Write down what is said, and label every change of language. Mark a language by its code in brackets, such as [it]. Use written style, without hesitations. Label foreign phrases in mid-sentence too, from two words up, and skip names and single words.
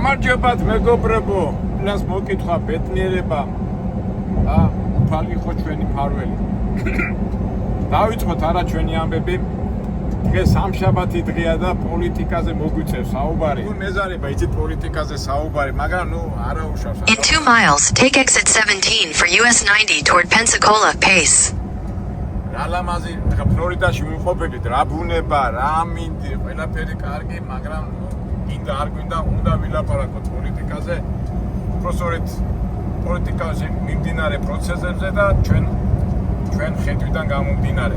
[ka] სამშაბათ მეგობრებო, нас მოკითხა ბედნიერება და უფალი ხო ჩვენი ფარველი. დავიწყოთ არა ჩვენი ამბები. დღეს სამშაბათი დღეა და პოლიტიკაზე მოგვიწევს საუბარი. ნუ მეზარება იცით პოლიტიკაზე საუბარი, მაგრამ ნუ არა უშავს. [en] In 2 miles, take exit 17 for US 90 toward Pensacola, pace. [ka] რა ლამაზი, ხა ფლორიდაში ვიმყოფებით, რა ბუნება, რა მინდი, ყველაფერი კარგი, მაგრამ გინდა არ გვინდა, უნდა ვილაპარაკოთ პოლიტიკაზე. უბრალოდ პოლიტიკაზე მიმდინარე პროცესებზე და ჩვენ ხედვიდან გამომდინარე.